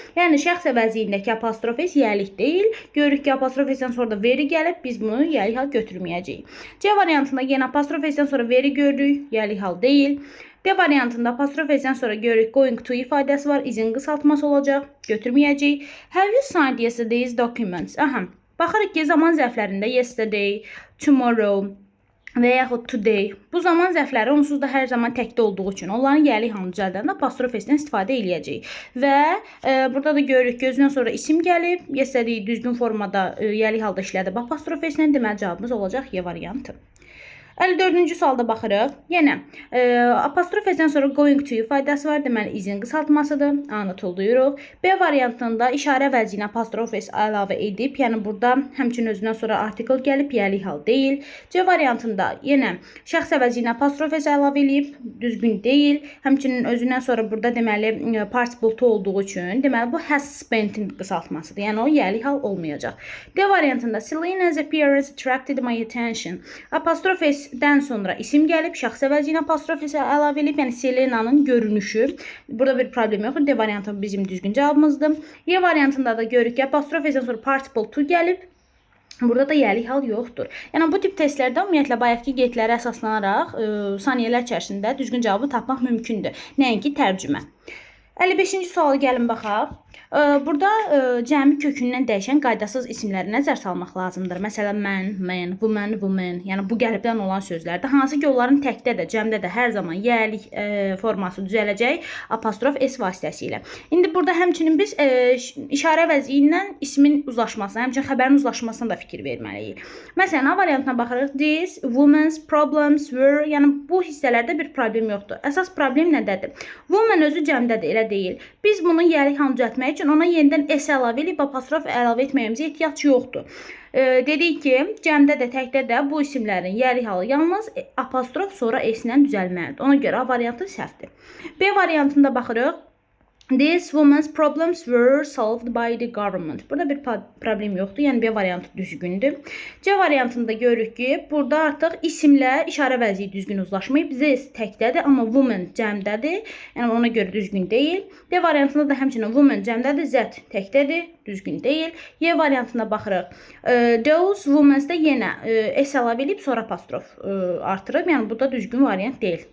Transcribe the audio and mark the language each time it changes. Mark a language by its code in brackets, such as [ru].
[az] Yəni şəxs əvəzliyindəki apostrof s yiyəlik deyil. Görürük ki, apostrof s-dən sonra da very gəlib, biz bunu yiyəlik hal götürməyəcəyik. C variantında yenə apostrof s-dən sonra very görürük, yiyəlik hal deyil. D variantında apostrof s-dən sonra görürük going to ifadəsi var, izin qısaltması olacaq, götürməyəcəyik. [en] Have you signed yesterday's documents? [az] Baxırıq ki, zaman zərflərində yesterday, tomorrow və yaxud today. Bu zaman zərfləri onsuz da hər zaman təkdə olduğu üçün onların yiyəlik halını düzəldəndə apostrof s-dən istifadə eləyəcəyik. Və burada da görürük ki, özündən sonra isim gəlib, yesterday düzgün formada yiyəlik halda işlədib apostrof s-lə, deməli cavabımız olacaq Y variantı. 54-cü sualda baxırıq. Yenə apostrof s-dən sonra going to ifadəsi var. Deməli izin qısaltmasıdır. A-nı tulduyuruq. B variantında işarə əvəzliyinə apostrof s əlavə edib, yəni burada həmçinin özündən sonra artikel gəlib, yiyəlik hal deyil. C variantında yenə şəxs əvəzliyinə apostrof s əlavə edib, düzgün deyil. Həmçinin özündən sonra burada deməli participle to olduğu üçün, deməli bu has spent-in qısaltmasıdır. Yəni o yiyəlik hal olmayacaq. D variantında [en] Selena's appearance attracted my attention. [az] Apostrof s-dən sonra isim gəlib, şəxs əvəzliyinə apostrof s əlavə edib, yəni Selena'nın görünüşü. Burada bir problem yoxdur. D variantı bizim düzgün cavabımızdır. Y variantında da görürük ki, apostrof s-dən sonra participle to gəlib. Burada da yiyəlik hal yoxdur. Yəni bu tip testlərdə ümumiyyətlə bayaqki qeydlərə əsaslanaraq saniyələr içərisində düzgün cavabı tapmaq mümkündür. Nəinki tərcümə. 55-ci sualı gəlin baxaq. Burada cəmi kökündən dəyişən qaydasız isimləri nəzər salmaq lazımdır. Məsələn, man, man, woman, woman. Yəni bu gəlibdən olan sözlərdə hansı ki onların təkdə də, cəmdə də hər zaman yiyəlik forması düzələcək apostrof s vasitəsilə. İndi burada həmçinin biz işarə əvəzliyindən ismin uzlaşmasına, həmçinin xəbərin uzlaşmasına da fikir verməliyik. Məsələn, A variantına baxırıq. [en] This, women's, problems, were. [az] Yəni bu hissələrdə bir problem yoxdur. Əsas problem nədədir? Woman özü cəmdədir, elə deyil. Biz bunun yiyəlik halını düzəltmək üçün ona yenidən s əlavə edib apostrof əlavə etməyimizə ehtiyac yoxdur. Dedik ki, cəmdə də, təkdə də bu isimlərin yiyəlik halı yalnız apostrof sonra s-lə düzəlməlidir. Ona görə A variantı səhvdir. B variantında baxırıq. [en] These women's problems were solved by the government. [az] Burada bir problem yoxdur, yəni B variantı düzgündür. C variantında görürük ki, burada artıq isimlə işarə əvəzliyi düzgün uzlaşmayıb. This təkdədir, amma woman cəmdədir, yəni ona görə düzgün deyil. D variantında da həmçinin woman cəmdədir, Z təkdədir, düzgün deyil. Y variantına baxırıq. Those women's də yenə s əlavə edib sonra apostrof artırıb, yəni bu da düzgün variant deyil.